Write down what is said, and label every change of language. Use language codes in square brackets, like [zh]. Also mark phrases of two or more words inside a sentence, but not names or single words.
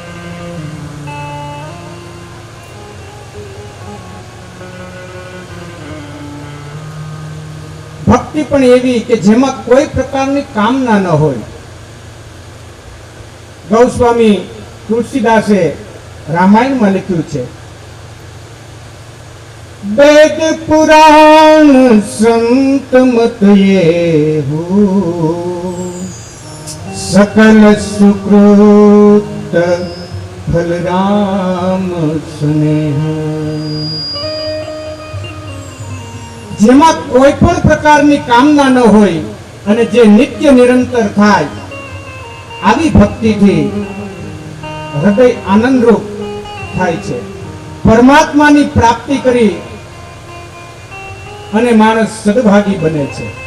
[gu] ભક્તિ પણ એવી કે જેમાં કોઈ પ્રકારની કામના ન હોય. ગૌસ્વામી તુલસીદાસે રામાયણમાં લખ્યું છે, [hi] वेद पुराण संत मत ये हो सकल सुकृत फल राम स्नेह. [gu] જેમાં કોઈ પણ પ્રકારની કામના ન હોય અને જે નિત્ય નિરંતર થાય, આવી ભક્તિથી હૃદય આનંદરૂપ થાય છે. પરમાત્માની પ્રાપ્તિ કરી અને માણસ સદભાગી બને છે.